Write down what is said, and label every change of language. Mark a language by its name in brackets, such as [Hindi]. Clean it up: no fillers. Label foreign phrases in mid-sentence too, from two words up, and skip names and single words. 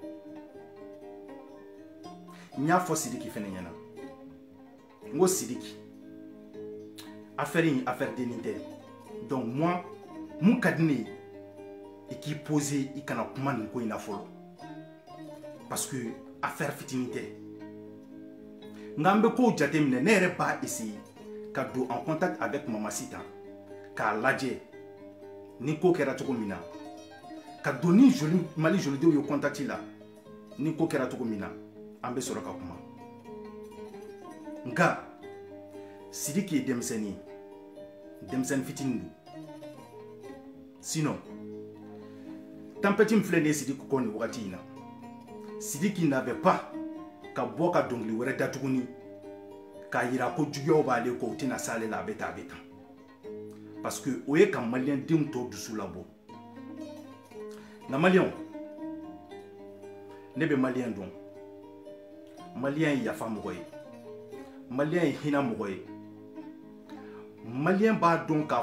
[Bambara] n y'a fɔ Sidiki fɛnɛ ɲɛna n ko Sidiki affaire in affaire dennin tɛ [French] donc moi [Bambara] mun ka di ne ye i k'i poser i kana kuma nin ko in na fɔlɔ [French] parce que [Bambara] affaire fitinin tɛ nka an bɛ kow jateminɛ ne yɛrɛ b'a essayer ka don [French] en contact avec [Bambara] mama Sita k'a lajɛ ni ko kɛra cogo min na ka don ni Mali jolidenw ye contact la ni ko kɛra cogo min na an bɛ sɔrɔ ka kuma nka Sidiki ye denmisɛnnin fitinin don sinon tempête min filɛ nin ye Sidiki kɔ nin wagati in na Sidiki [French] n'avait pas [Bambara] ka bɔ ka dɔnkili wɛrɛ da tuguni k'a yira ko juguyaw b'ale kɔ u tɛna s'ale la a bɛ tan [French] parce que [Bambara] o ye ka malien denw tɔ dusu labɔ nka malien ne bɛ malien dɔn malien ye yafa mɔgɔ ye malien ye hinɛ mɔgɔ ye malien b'a dɔn k'a